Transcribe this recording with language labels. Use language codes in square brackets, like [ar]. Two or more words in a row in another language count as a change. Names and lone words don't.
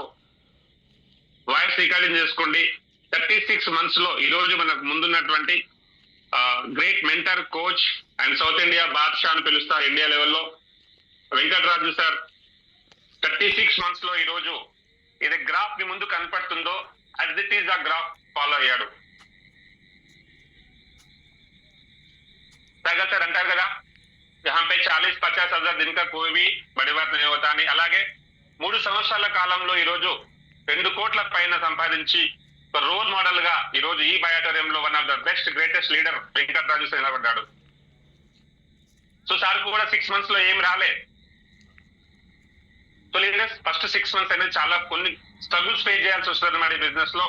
[en] voice recording [te] చేసుకోండి. 36 months లో ఈ రోజు మనకు ముందున్నటువంటి [en] great mentor, coach and South India [te] బాద్షా అని పిలుస్తారు ఇండియా లెవెల్లో, వెంకటరాజు సార్ 36 months లో ఈ రోజు ఇది గ్రాఫ్ మీ ముందు కనపడుతుందో [en] as it is [te] ఆ [en] graph follow [te] అయ్యాడు. సార్ అంటారు కదా, [hi] यहाँ पे 40-50 हजार दिन का कोई भी बड़ी बात नहीं होता అని. [te] అలాగే 3 సంవత్సరాల కాలంలో ఈ రోజు 2 కోట్ల పైన సంపాదించి ఒక [en] role model [te] గా ఈ రోజు ఈ బయాటోరియంలో [en] one of the best greatest leader [te] వెంకటరాజు నిలబడ్డాడు. సో సార్ కూడా 6 months లో ఏం రాలే. సో లీడర్స్ [en] first 6 months [te] అనేది చాలా కొన్ని [en] struggles face [te] చేయాల్సి వస్తుంది అన్నమాట ఈ బిజినెస్ లో.